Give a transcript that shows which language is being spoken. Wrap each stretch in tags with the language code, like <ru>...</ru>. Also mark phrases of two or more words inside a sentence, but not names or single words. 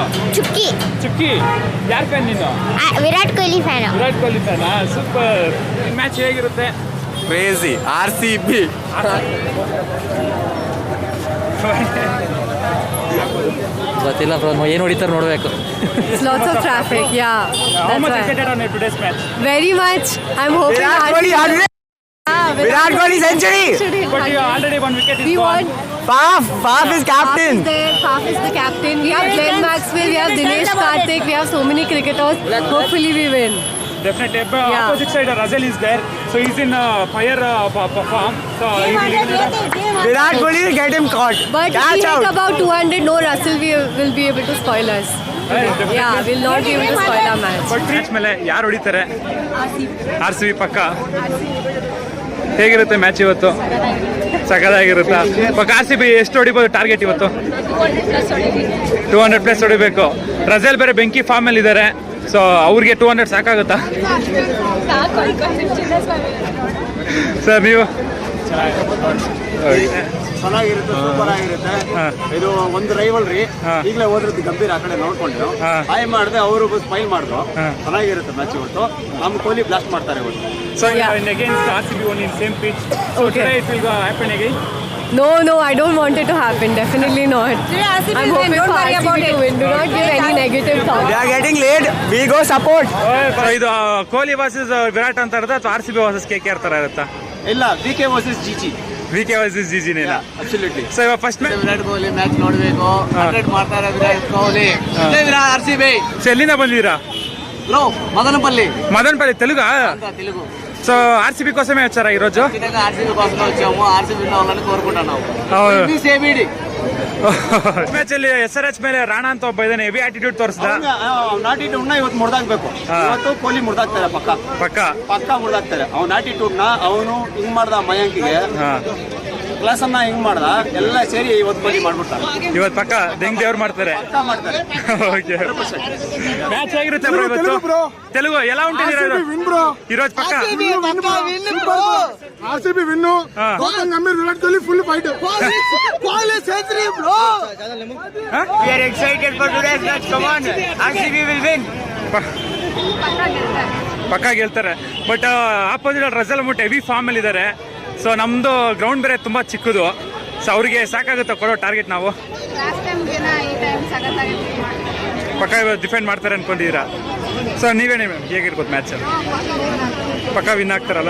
<kn>ಚುಕ್ಕಿ. ಚುಕ್ಕಿ. ಯಾರ್ ಫ್ಯಾನ್ ನೀನು? ವಿರಾಟ್ ಕೊಹ್ಲಿ ಫ್ಯಾನ್. ವಿರಾಟ್ ಕೊಹ್ಲಿ ಫ್ಯಾನ್. ಸೂಪರ್. ಮ್ಯಾಚ್ ಹೇಗಿರುತ್ತೆ? ಕ್ರೇಜಿ. ಆರ್ಸಿಬಿ ಗೊತ್ತಿಲ್ಲ ಬ್ರೋ, ಏನು ಹೊಡಿತಾರೆ ನೋಡಬೇಕು.</kn> <en>Lots of traffic, yeah. How much excited on today's match? Very much. I'm hoping Virat Kohli century. But you already one wicket is We gone. want Faf is captain. Faf is the captain. We have Glenn Maxwell, we have Dinesh Karthik, we have so many cricketers. Hopefully we win. Definitely. Opposite side, Russell is there. So he's in fire form. So he will Virat Kohli will get him caught. But if we hit about 200, no Russell will be able to spoil us. Yeah, we'll not be able to spoil our match.</en> <kn>But ಮ್ಯಾಚ್ ಮೇಲೆ ಯಾರು ಹೊಡಿತಾರೆ? ಆರ್ಸಿಬಿ ಪಕ್ಕ. ಹೇಗಿರುತ್ತೆ ಮ್ಯಾಚ್ ಇವತ್ತು? ಸಖತ್ತಾಗಿರುತ್ತಾ? ಪಕ್ಕ ಆರ್ಸಿಬಿ ಎಷ್ಟು ಹೊಡಿಬೋದು ಟಾರ್ಗೆಟ್ ಇವತ್ತು? 200+ ಹೊಡಿಬೇಕು. ರಸಲ್ ಬೇರೆ ಬೆಂಕಿ ಫಾರ್ಮ್ ಅಲ್ಲಿ ಇದ್ದಾರೆ. ಸೊ ಅವ್ರಿಗೆ 200 ಸಾಕಾಗುತ್ತಾ ಸರ್? ನೀವು ಚೆನ್ನಾಗಿರುತ್ತೆ, ಸೂಪರ್ ಆಗಿರುತ್ತೆ. ಇದು ಒಂದು ರೈವಲ್ರಿ. ಈಗಲೇ ಹೋದ್ರದ್ದು ಗಂಭೀರ ಆ ಕಡೆ ನೋಡ್ಕೊಂಡು ಹಾಯ್ ಮಾಡಿದೆ, ಅವರು ಸ್ಮೈಲ್ ಮಾಡಿದ್ರು. ಚೆನ್ನಾಗಿರುತ್ತೆ ಮ್ಯಾಚ್ ಇವತ್ತು. ನಮ್ಮ ಕೊಹ್ಲಿ ಬ್ಲಾಸ್ಟ್ ಮಾಡ್ತಾರೆ ಇವತ್ತು.</kn> <en>So against RCB own in same pitch. So today it will happen again. No, I don't want it to happen. Definitely not. I'm hoping for RCB to win. Do not give any negative thoughts. They are getting late. We go support.</en> <kn>ಇದು ಕೊಹ್ಲಿ ವರ್ಸಸ್ ವಿರಾಟ್ ಅಂತ ಇರುತ್ತೆ ಅಥವಾ ಆರ್ಸಿಬಿ ವರ್ಸಸ್ KKR ತರ ಇರುತ್ತಾ? ಇಲ್ಲ, VK ವರ್ಸಸ್ GG. VK ವರ್ಸಸ್ GG ನೇ. ಅಬ್ಸಲ್ಯೂಟ್ಲಿ. ಸೊ ಇವಾಗ</kn> <en>first match</en> <kn>ವಿರಾಟ್ ಕೊಹ್ಲಿ ಮ್ಯಾಚ್ ನೋಡಬೇಕು. 100 ಮಾಡ್ತಾರೆ ವಿರಾಟ್ ಕೊಹ್ಲಿ. ವಿರಾಟ್ ಆರ್ಸಿಬಿ. ಸೊ ಎಲ್ಲಿಂದ ಬಂದಿದ್ದೀರಾ? ಬ್ರೋ,</kn> <te>మదనపల్లి తెలుగా? తెలుగు. సో ఆర్సీబీ కోసమే వచ్చారా ఈరోజు? ఆర్సీబీ కోసమే వచ్చాము. ఆర్సీబీ విన్ కోరుకుంటున్నాము.</te> <kn>ಮ್ಯಾಚ್ ಅಲ್ಲಿ SRH ಮೇಲೆ ರಾಣಾ ಅಂತ ಒಬ್ಬ ಇದ್ದಾನೆ,</kn> <en>heavy attitude</en> <kn>ತೋರಿಸ್ದ. ಆಟಿಟ್ಯೂಡ್ ನ ಇವತ್ತು ಮುರಿದಾಕ್ಬೇಕು. ಇವತ್ತು ಕೊಹ್ಲಿ ಮುರಿದಾಕ್ತಾರೆ, ಪಕ್ಕ ಮುರಿದಾಕ್ತಾರೆ. ಅವ್ನ ಆಟಿಟ್ಯೂಡ್ ನ ಅವನು ಹಿಂಗ್ ಮಾಡ್ದ ಮಯಾಂಕಿಗೆ ಕ್ಲಾಸ್ ಅನ್ನ ಹಿಂಗ್ ಮಾಡ್ದ, ಎಲ್ಲ ಸೇರಿ ಇವತ್ತು ಕೊಹ್ಲಿ ಮಾಡ್ಬಿಡ್ತಾರೆ. ಇವತ್ತು ಪಕ್ಕ ದೆಂಗ್ ದೇವ್ರು ಮಾಡ್ತಾರೆ. ಮ್ಯಾಚ್ ಹೇಗಿರುತ್ತೆ ಬ್ರೋ ಇವತ್ತು?</kn> <te>తెలుగు ఎలా ఉంటుంది ఈరోజు పక్క ఆర్సీబీ విన్ను. గౌతమ్ గంభీర్, విరాట్ కోహ్లీ</te> <en>full fight.</en> <te>కోహ్లీ</te> <en>century bro. We are excited for today's match. Come on, RCB will win.</en> <kn>ಪಕ್ಕ ಗೆಲ್ತಾರೆ. ಬಟ್ ಆಪೋಸಿಟ್ ರಸಲ್ ಮುಟ್</kn> <en>heavy form</en> <kn>ಅಲ್ಲಿ ಇದ್ದಾರೆ. ಸೊ ನಮ್ದು ಗ್ರೌಂಡ್ ಬೇರೆ ತುಂಬಾ ಚಿಕ್ಕದು. ಸೊ ಅವ್ರಿಗೆ ಸಾಕಾಗುತ್ತೆ ಕೊಡೋ ಟಾರ್ಗೆಟ್ ನಾವು. ಪಕ್ಕ ಡಿಫೆಂಡ್ ಮಾಡ್ತಾರೆ ಅನ್ಕೊಂಡಿದ್ದೀರಾ? ಸೊ ನೀವೇನೇ ಮ್ಯಾಮ್, ಹೇಗಿರ್ಬೋದು ಮ್ಯಾಚ್? ಪಕ್ಕ ವಿನ್ ಆಗ್ತಾರಲ್ಲ.</kn>